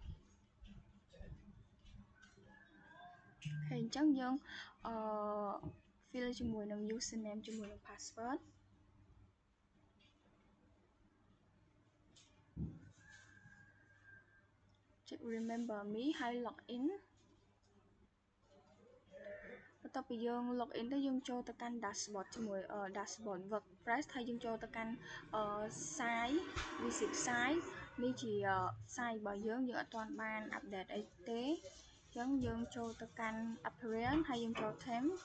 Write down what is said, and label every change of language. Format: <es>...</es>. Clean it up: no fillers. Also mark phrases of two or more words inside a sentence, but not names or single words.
<km>ហើយអញ្ចឹងយើងfill ជាមួយនឹង username ជាមួយនឹង password ចុច</km> <en>remember me</en> <km>ហើយ login បន្ទាប់ពីយើង login ទៅយើងចូលទៅកាន់ dashboard ជាមួយ dashboard WordPress ហើយយើងចូលទៅកាន់</km> <en>site visit site</en> <km>នេះជា site របស់យើងអត់ទាន់បាន update អីទេអញ្ចឹងយើងចូលទៅកាន់ appearance ហើយយើងចូល theme</km>